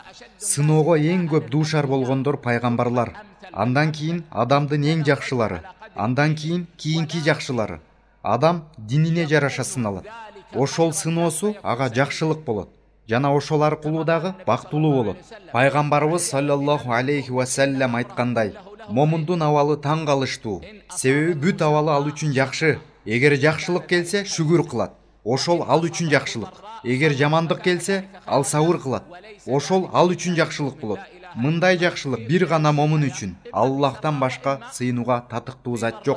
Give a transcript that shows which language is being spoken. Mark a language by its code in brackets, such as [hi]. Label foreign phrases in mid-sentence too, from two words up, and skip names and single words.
[ky] Сыноого эң көп дуушар болгондор пайгамбарлар. Андан кийин адамдын эң жакшылары, андан кийин кийинки жакшылары. Адам динине жараша сыналат. Ошол сыноосу ага жакшылык болот. Жана ошол аркылуу дагы бактылуу болот. Пайгамбарыбыз [ar] صلى الله عليه وسلم [ky] айткандай: "Момундун абалы таң калыштуу, себеби бүт абалы ал үчүн жакшы. Эгер жакшылык келсе, шүгүр кылат. Ошол ал үчүн жакшылык. Эгер жамандык келсе, ал сабыр кылат. Ошол ал үчүн жакшылык болот." Мындай жакшылык бир гана момун үчүн. Аллахтан башка сыйынууга татыктуу зат жок.